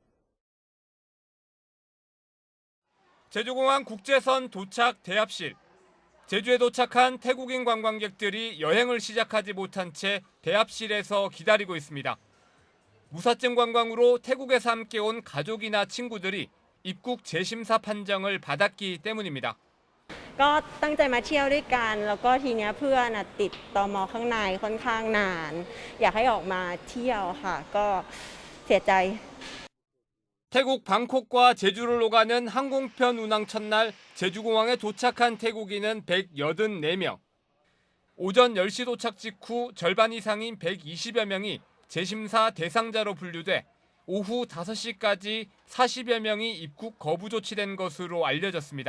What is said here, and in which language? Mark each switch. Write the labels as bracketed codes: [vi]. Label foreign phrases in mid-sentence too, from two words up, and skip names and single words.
[ko] 제주공항 국제선 도착 대합실. 제주에 도착한 태국인 관광객들이 여행을 시작하지 못한 채 대합실에서 기다리고 있습니다. 무사증 관광으로 태국에서 함께 온 가족이나 친구들이 입국 재심사 판정을 받았기 때문입니다. [th] ก็ตั้งใจมาเที่ยวด้วยกันแล้วก็ทีเนี้ยเพื่อนติดตม. ข้างในค่อนข้างนานอยากให้ออกมาเที่ยวค่ะก็เสียใจ [ko] 태국 방콕과 제주를 오가는 항공편 운항 첫날 제주공항에 도착한 태국인은 184명. 오전 10시 도착 직후 절반 이상인 120여 명이 재심사 대상자로 분류돼 오후 5시까지 40여 명이 입국 거부 조치된 것으로 알려졌습니다.